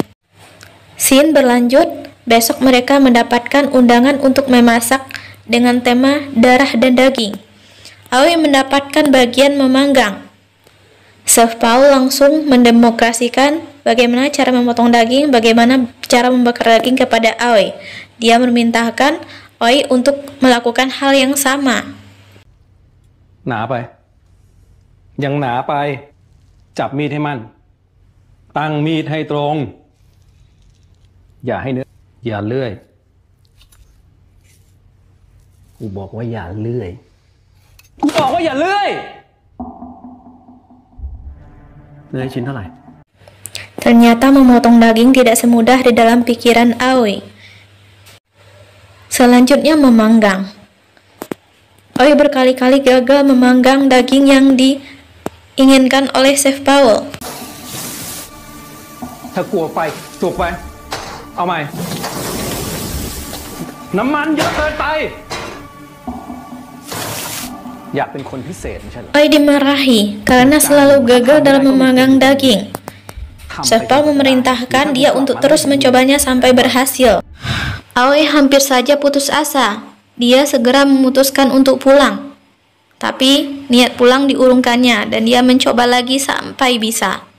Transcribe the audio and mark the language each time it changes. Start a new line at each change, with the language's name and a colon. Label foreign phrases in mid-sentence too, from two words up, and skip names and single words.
Indonesian: Scene berlanjut, besok mereka mendapatkan undangan untuk memasak dengan tema darah dan daging. Aoi mendapatkan bagian memanggang. Chef Paul langsung mendemokrasikan bagaimana cara memotong daging, bagaimana cara membakar daging kepada Aoi. Dia memerintahkan Aoi untuk melakukan hal yang sama.
Thai: หนาไปยังหนาไปจับมีดให้มั่นตั้งมีดให้ตรงอย่าให้เนื้ออย่าเลื่อยกูบอกว่าอย่าเลื่อยกูบอกว่าอย่าเลื่อยเลื่อยชิ้นเท่าไหร่
Indonesian: Ternyata memotong daging tidak semudah di dalam pikiran Aoi. Selanjutnya memanggang. Aoi berkali-kali gagal memanggang daging yang diinginkan oleh Chef Paul.
Thai: ถ้ากลัวไฟจุกไปเอาใหม่น้ำมันเยอะเกินไปอยากเป็นคนพิเศษไม่ใช่เหรอ
Indonesian: Aoi dimarahi karena selalu gagal dalam memanggang daging. Chef Paul memerintahkan dia untuk terus mencobanya sampai berhasil. Aoi hampir saja putus asa. Dia segera memutuskan untuk pulang. Tapi niat pulang diurungkannya dan dia mencoba lagi sampai bisa.